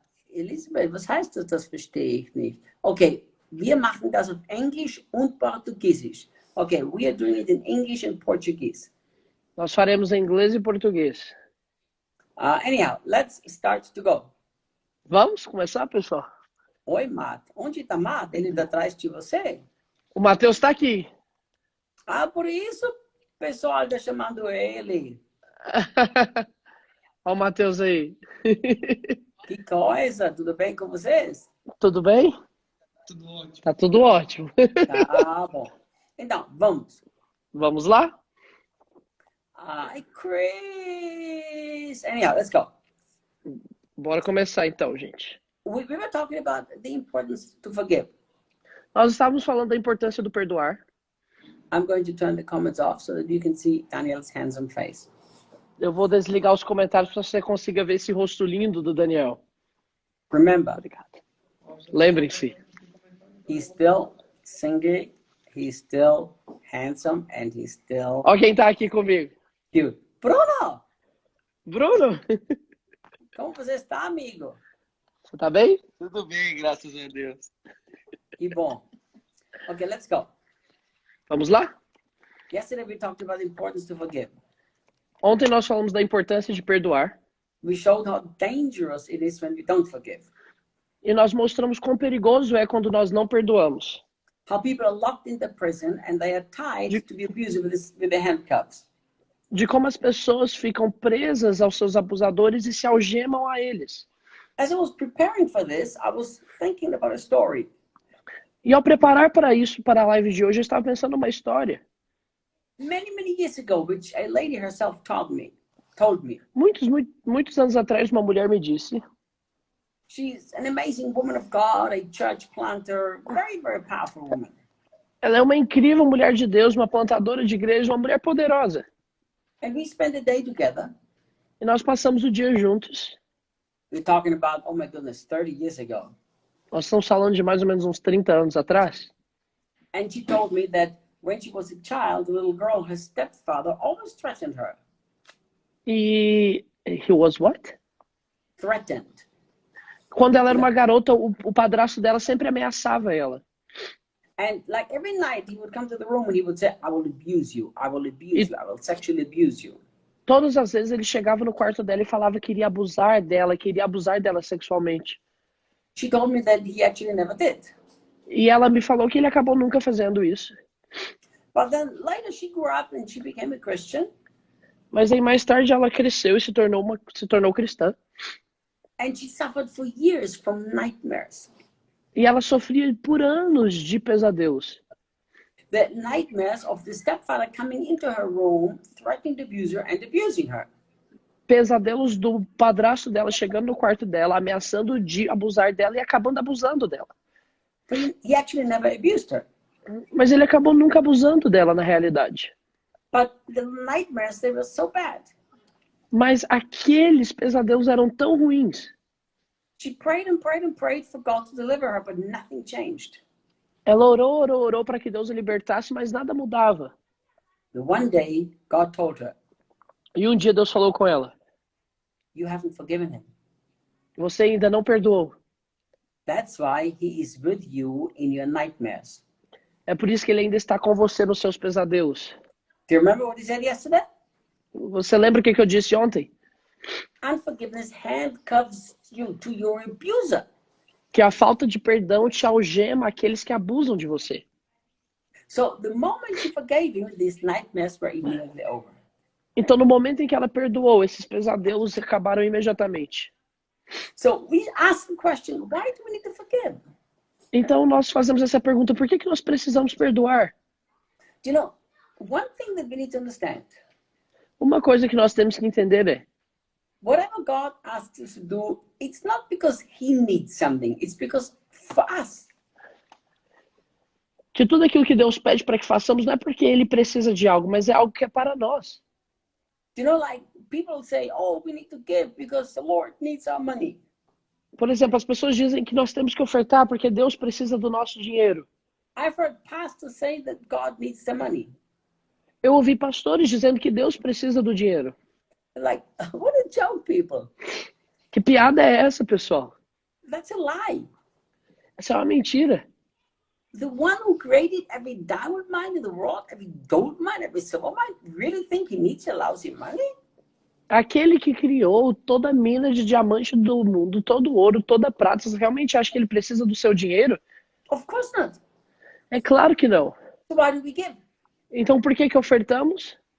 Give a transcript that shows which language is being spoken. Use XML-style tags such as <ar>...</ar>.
<de>Elisabeth, was heißt das? Das verstehe ich nicht. Okay, wir machen das auf Englisch und Portugiesisch.</de> <en>Okay, we are doing it in English and Portuguese.</en> <pt>Nós faremos em inglês e português.</pt> <en>Anyhow, let's start to go.</en> <pt>Vamos começar, pessoal? Oi, Matt. Onde está Matt? Ele está atrás de você? O Matheus está aqui. Por isso o pessoal está chamando ele. Olha o Matheus aí. Que coisa, tudo bem com vocês? Tudo bem? Tudo ótimo. Tá tudo ótimo. Tá bom. Então, vamos. Vamos lá?</pt> <en>Hi, Chris. Anyhow, let's go.</en> <pt>Bora começar então, gente.</pt> <en>We were talking about the importance to forgive.</en> <pt>Nós estávamos falando da importância do perdoar.</pt> <en>I'm going to turn the comments off so that you can see Daniel's handsome face.</en> <pt>Eu vou desligar os comentários para você consiga ver esse rosto lindo do Daniel.</pt> <en>Remember,</en> <pt>Obrigado. Lembrem-se.</pt> <en>he's still singing, he's still handsome, and he's still</en> <pt>Olha quem tá aqui comigo.</pt> <en>cute. Bruno, Bruno,</en> <pt>como você está, amigo? você tá bem? Tudo bem, graças a Deus. Que bom.</pt> <en>Okay, let's go.</en> <pt>Vamos lá?</pt> <en>Yesterday we talked about the importance to forgive.</en> <pt>Ontem nós falamos da importância de perdoar.</pt> <en>We showed how dangerous it is when we don't forgive.</en> <pt>E nós mostramos quão perigoso é quando nós não perdoamos.</pt> <en>How people are locked in the prison and they are tied to the abuser with the handcuffs.</en> <pt>De como as pessoas ficam presas aos seus abusadores e se algemam a eles.</pt> <en>As I was preparing for this, I was thinking about a story.</en> <pt>E ao preparar para isso, para a live de hoje, eu estava pensando numa história.</pt> <en>Many years ago, which a lady herself told me.</en> <pt>Muitos anos atrás, uma mulher me disse.</pt> <en>She's an amazing woman of God, a church planter, very powerful woman.</en> <pt>Ela é uma incrível mulher de Deus, uma plantadora de igreja, uma mulher poderosa.</pt> <en>And we spent the day together.</en> <pt>E nós passamos o dia juntos.</pt> <en>We're talking about, oh my goodness, 30 years ago.</en> <pt>Nós estamos falando de mais ou menos uns 30 anos atrás.</pt> <en>And she told me that when she was a child, the little girl, her stepfather, always threatened her. E he was what? Threatened.</en> <pt>Quando ela era uma garota, o padrasto dela sempre ameaçava ela.</pt> <en>And like every night he would come to the room and he would say, I will abuse you, I will abuse you, I will sexually abuse you.</en> <pt>Todas as vezes ele chegava no quarto dela e falava que iria abusar dela sexualmente.</pt> <en>She told me that he actually never did.</en> <pt>E ela me falou que ele acabou nunca fazendo isso.</pt> <en>But then later she grew up and she became a Christian.</en> <pt>Mas aí mais tarde ela cresceu e se tornou cristã.</pt> <en>And she suffered for years from nightmares.</en> <pt>E ela sofria por anos de pesadelos.</pt> <en>The nightmares of the stepfather coming into her room, threatening to abuse her and abusing her.</en> <pt>Pesadelos do padrasto dela chegando no quarto dela, ameaçando de abusar dela e acabando abusando dela.</pt> <en>But he actually never abused her.</en> <pt>Mas ele acabou nunca abusando dela na realidade.</pt> <en>But the nightmares, they were so bad.</en> <pt>Mas aqueles pesadelos eram tão ruins.</pt> <en>She prayed and prayed and prayed for God to deliver her, but nothing changed.</en> <pt>Ela orou para que Deus a libertasse, mas nada mudava.</pt> <en>The one day, God told her,</en> <pt>E um dia Deus falou com ela:</pt> <en>you haven't forgiven him.</en> <pt>você ainda não perdoou.</pt> <en>That's why he is with you in your nightmares.</en> <pt>É por isso que ele ainda está com você nos seus pesadelos.</pt> <en>Do you remember what he said yesterday?</en> <pt>Você lembra o que eu disse ontem?</pt> <en>Unforgiveness handcuffs you to your abuser.</en> <pt>Que a falta de perdão te algema aqueles que abusam de você.</pt> <en>So the moment she forgave him, these nightmares were immediately over.</en> <pt>Então, no momento em que ela perdoou, esses pesadelos acabaram imediatamente.</pt> <en>So we ask the question, why do we need to forgive?</en> <pt>Então, nós fazemos essa pergunta: por que nós precisamos perdoar?</pt> <en>Do you know, one thing that we need to understand,</en> <pt>Uma coisa que nós temos que entender é:</pt> <en>whatever God asks us to do, it's not because he needs something, it's because for us.</en> <pt>que tudo aquilo que Deus pede para que façamos não é porque Ele precisa de algo, mas é algo que é para nós.</pt> <en>You know, like people say, oh, we need to give because the Lord needs our money.</en> <pt>Por exemplo, as pessoas dizem que nós temos que ofertar porque Deus precisa do nosso dinheiro.</pt> <en>I've heard pastors say that God needs the money.</en> <pt>Eu ouvi pastores dizendo que Deus precisa do dinheiro.</pt> <en>Like, what a joke, people.</en> <pt>Que piada é essa, pessoal?</pt> <en>That's a lie.</en> <pt>Essa é uma mentira.</pt> <en>The one who created every diamond mine in the world, every gold mine, every silver mine, really think he needs your lousy money?</en> <pt>Aquele que criou toda a mina de diamante do mundo, todo ouro, toda prata, você realmente acha que ele precisa do seu dinheiro?</pt> <en>Of course not.</en> <pt>É claro que não.</pt> <en>So why do we give?</en> <pt>Então por que ofertamos?</pt>